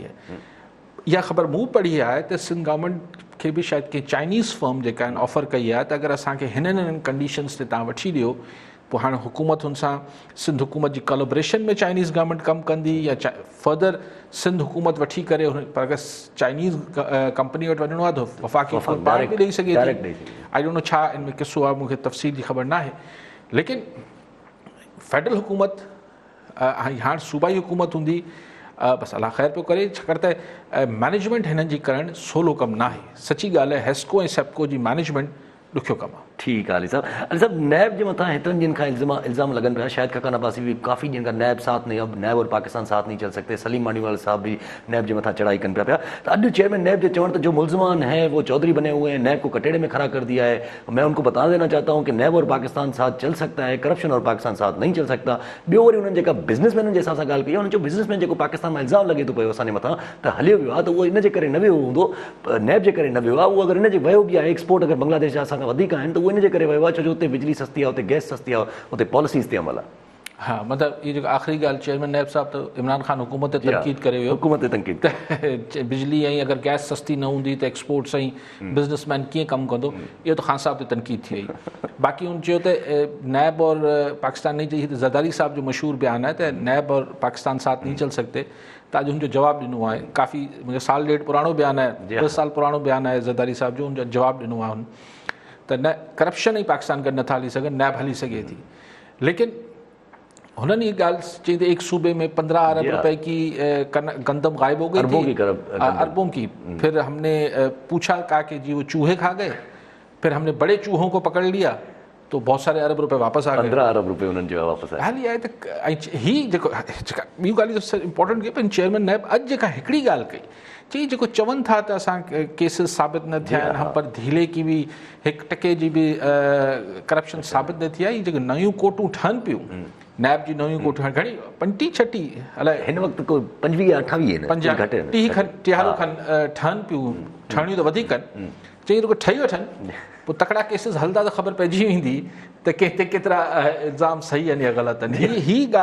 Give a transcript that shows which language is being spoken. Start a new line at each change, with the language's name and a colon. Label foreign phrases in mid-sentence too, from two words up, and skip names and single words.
Sindhi: इहा ख़बर मूं पढ़ी आहे त सिंध गवर्नमेंट खे बि शायदि कंहिं
English: Chinese firm
Sindhi: जेका आहिनि ऑफर कई आहे त अगरि असांखे हिननि कंडीशन्स ते तव्हां वठी ॾियो, पोइ हाणे हुकूमत हुन सां सिंध हुकूमत जी कोलैबोरेशन में
English: Chinese government
Sindhi: कमु कंदी या फर्दर सिंध हुकूमत वठी करे हुन, पर अगरि
English: Chinese company
Sindhi: वटि वञिणो आहे त वफ़ाक़ी पाण बि ॾेई सघे थी।
English: I don't know
Sindhi: छा इन में किसो आहे, मूंखे तफ़सील जी ख़बर न आहे। लेकिन फेडरल हुकूमत हाणे सूबाई हुकूमत हूंदी, बसि अलाह ख़ैर पियो करे, छाकाणि त मैनेजमेंट हिननि जी करणु सवलो कमु न आहे। सची ॻाल्हि आहे, हेस्को ऐं सेप्को जी मैनेजमेंट ॾुखियो कमु आहे। ठीकु आहे अली साहब। अली साहब नैब जे मथां हेतिरनि ॾींहंनि खां इल्ज़ाम लॻनि पिया, शायद खकान अब्बासी भी काफ़ी ॾींहंनि खां नैब साथ नहीं,
Urdu: اب نیب اور پاکستان ساتھ نہیں چل سکتے,
Sindhi: सलीम मानीवाल साहब भी नैब जे मथां चढ़ाई कनि पिया। तो अॼु चेयरमैन नैब जे चवण त
Urdu: جو ملزمان ہیں وہ چوہدری بنے ہوئے ہیں، نیب کو کٹہرے میں کھڑا کر دیا ہے. میں ان کو بتا دینا چاہتا ہوں کہ نیب اور پاکستان ساتھ چل سکتا ہے، کرپشن اور پاکستان ساتھ نہیں چل سکتا.
Sindhi: ॿियो वरी उन्हनि जेका बिज़नेसमैननि जे हिसाब सां ॻाल्हि कई आहे, उन्हनि जो बिज़नेसमैन जेको पाकिस्तान मां इल्ज़ाम लॻे थो पियो असांजे मथां त हलियो वियो आहे, त उहो इन जे करे न वियो हूंदो, नैब जे करे न वियो आहे। उहो अगरि इन जे वियो बि आहे, एक्सपोर्ट अगरि बांग्लादेश जा असां खां वधीक आहिनि, त उहो इन जे करे वियो आहे छो जो उते बिजली सस्ती आहे, उते गैस सस्ती आहे, उते पॉलिसीज़ ते अमल आहे। हाँ, मतिलबु इहा जेका आख़िरी ॻाल्हि चेयरमैन नैब साहब त इमरान ख़ान हुकूमत ते तनक़ीद करे वियो, हुकूमत ते तनक़ीद त बिजली ऐं अगरि गैस सस्ती न हूंदी त एक्सपोर्ट सां ई बिज़नेसमैन कीअं कमु कंदो, इहो त ख़ान साहब ते तनक़ीद थी वई। बाक़ी हुन चयो त
Urdu: نیب اور پاکستان نہیں چاہیے,
Sindhi: ज़रदारी साहब जो मशहूर बयान है त
Urdu: نیب اور پاکستان ساتھ نہیں چل سکتے,
Sindhi: त अॼु हुनजो जवाबु ॾिनो आहे। काफ़ी मुंहिंजो साल ॾेढ पुराणो बयान आहे, 10 साल पुराणो बयान आहे ज़रदारी साहब जो, हुनजो जवाबु ॾिनो आहे हुन त न करप्शन ई पाकिस्तान गॾु नथा हली सघनि, नैब हली सघे थी। लेकिन हुननि ये ॻाल्हि चई त
Urdu: ایک صوبے میں 15 ارب روپے کی گندم غائب ہو گئی تھی، اربوں کی. پھر ہم نے پوچھا، کہا کہ جی وہ چوہے کھا گئے، پھر ہم نے بڑے چوہوں کو پکڑ لیا تو بہت سارے ارب روپے واپس آ گئے.
Sindhi: 15 अरब रुपए उन्हनि जो वापस आया। हाली आहे त ही जेको ॿियूं ॻाल्हियूं इंपॉर्टेंट कई, पर चेयरमैन नैब अॼु जेका हिकिड़ी ॻाल्हि कई, चई जेको चवनि था त असां केसिस साबित न थिया आहिनि,
Urdu: ہم پر دھیلے کی
Sindhi: बि 1% जी बि करप्शन साबित न थी आहे। जेके नयूं कोर्टूं ठहनि पियूं, नैब जी नयूं कोर्टूं घणी 35-36 अलाए हिन वक़्तु को 25-28 खनि ठहनि पियूं, ठहणियूं त वधीक आहिनि। चई रुगो ठही वठनि, पोइ तकड़ा केसिस हलंदा त ख़बर पइजी वेंदी त कंहिं ते केतिरा इल्ज़ाम सही आहिनि या ग़लति आहिनि।